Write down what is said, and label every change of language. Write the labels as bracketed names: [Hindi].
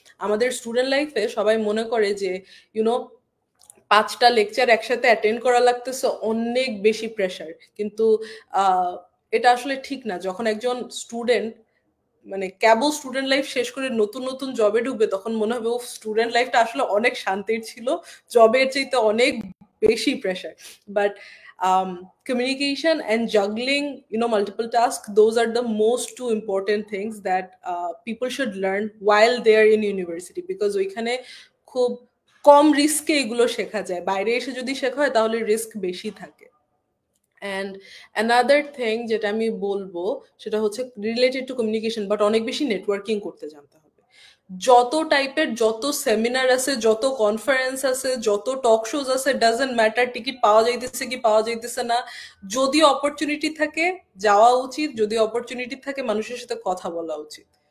[Bangla] আমাদের স্টুডেন্ট লাইফে সবাই মনে করে যে 5টা লেকচার একসাথে অ্যাটেন্ড করা লাগতেছে, অনেক বেশি প্রেশার। কিন্তু এটা আসলে ঠিক না। যখন একজন স্টুডেন্ট মানে কেবল স্টুডেন্ট লাইফ শেষ করে নতুন নতুন জবে ঢুকবে, তখন মনে হবে ও স্টুডেন্ট লাইফটা আসলে অনেক শান্তির ছিল, জবের চাইতে অনেক বেশি pressure. [English] but communication and juggling multiple tasks, those are the most two important things that people should learn while they are in university, because [Bangla] ওইখানে খুব কম রিস্কে এগুলো শেখা যায়। বাইরে এসে যদি শেখা হয় তাহলে রিস্ক বেশি থাকে। [English] and another thing [Bangla] যেটা আমি বলবো সেটা হচ্ছে রিলেটেড টু কমিউনিকেশন, বাট অনেক বেশি নেটওয়ার্কিং করতে জানতে হবে। যত টাইপের যত সেমিনার আছে, যত কনফারেন্স আছে, যত টক শোজ আছে, [English] doesn't matter [Bangla] টিকিট পাওয়া যাইতেছে কি পাওয়া যাইতেছে না, যদি অপরচুনিটি থাকে যাওয়া উচিত, যদি অপরচুনিটি থাকে মানুষের সাথে কথা বলা উচিত।